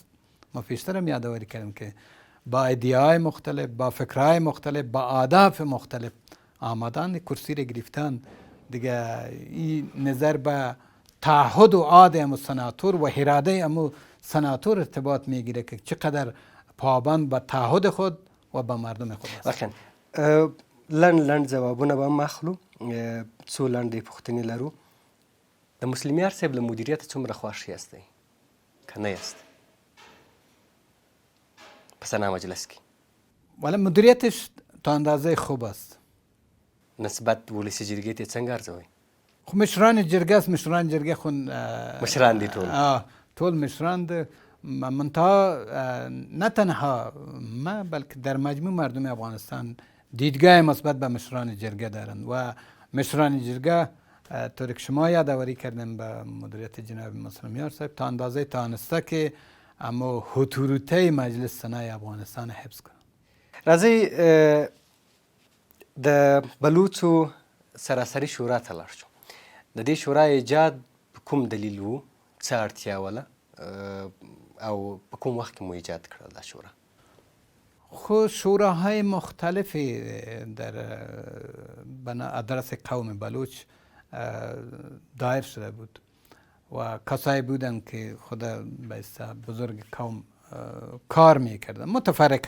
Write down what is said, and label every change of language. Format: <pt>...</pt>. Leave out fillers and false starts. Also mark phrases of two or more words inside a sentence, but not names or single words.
<fa>ما پیشتر هم یادآوری کردیم که با ایدیای مختلف، با فکرهای مختلف، با اهداف مختلف آمدن کرسی را گرفتن. دیگه این نظر به تعهد و عهد امو سناتور و اراده امو سناتور ارتباط میگیره که چقدر پابند به تعهد خود و به مردم خود است.</fa> <ps>واقعا لنډ ځوابونه به هم اخلو، څو لنډې پوښتنې لرو. د مسلمیار صاحب له مدیریت څومره خوښ یاستئ که نه یاست په سنا مجلس کې؟</ps> <fa>ولی مدیریتش تا اندازه خوب است.</fa> <ps>نسبت ولسي جرګې ته څنګه ارزوئ؟</ps> <fa>خب مشران جرګه است، مشران جرګه خو</fa> <ps>مشران دي ټول مشران دي.</ps> <fa>منتها نه تنها ما بلکه در مجموع مردم افغانستان دیدگاه مثبت به مشران جرگه دارند و مشران جرگه طوری که شما یادآوری کردن به مدیریت جناب مسلمیار صاحب تا اندازه تانسته که اما اتوریته مجلس سنای افغانستان حفظ کنند.</fa> <ps>راځئ د بلوڅو سراسري شورا ته لاړ شو. د دې شورا ایجاد په کوم دلیل و؟ څه اړتیا وله او په کوم وخت کې مو ایجاد کړه دا شورا؟</ps> <fa>خب شوراهای مختلفی در ادرس قوم بلوچ دایر شده بود و کسایی بودن که خود به بزرگ قوم کار میکردن، متفرقه</fa>